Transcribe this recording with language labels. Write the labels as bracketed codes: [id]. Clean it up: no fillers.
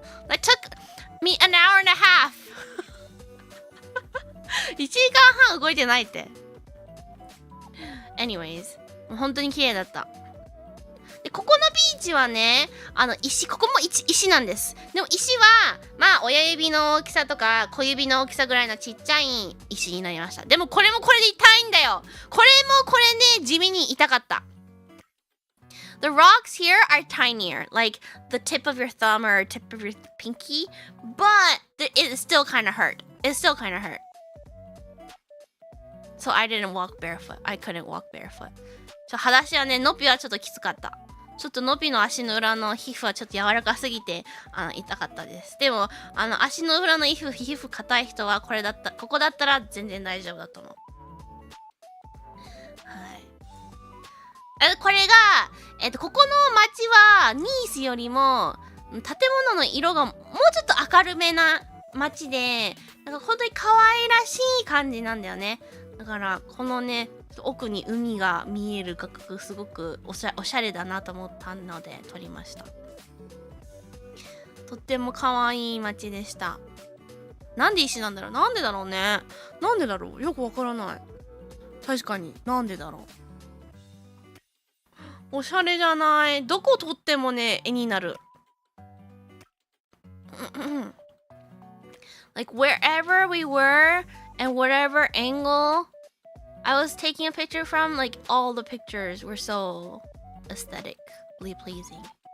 [en] It took me an hour and a half [ja] 1時間半動いてないって。Anyways もう本当に綺麗だった。ででここのビーチはね、ここも石なんです。でも石は、まあ、親指の大きさとか、小指の大きさぐらいのちっちゃい石になりました。でもこれもこれで痛いんだよ。これもこれね、地味に痛かった。 [en] The rocks here are tinier, like the tip of your thumb or tip of your pinky, but it still kind of hurt. It still kind of hurt. So I didn't walk barefoot. I couldn't walk barefoot. [ja] 裸足はね、ノピはちょっときつかった。ちょっとノピの足の裏の皮膚はちょっと柔らかすぎて痛かったです。でも足の裏の皮膚硬い人はここだったら全然大丈夫だと思う。はい。これがここの街はニースよりも建物の色がもうちょっと明るめな街で、なんか本当に可愛らしい感じなんだよね。だからこのね奥に海が見える画角すごくおしゃれだなと思ったので撮りました。とっても可愛い街でした。なんで石なんだろう。なんでだろうね。なんでだろう。よくわからない。確かになんでだろう。おしゃれじゃない。どこ撮ってもね絵になる。 [en] Like wherever we were and whatever angle I was taking a picture from, like all the pictures were so aesthetically pleasing.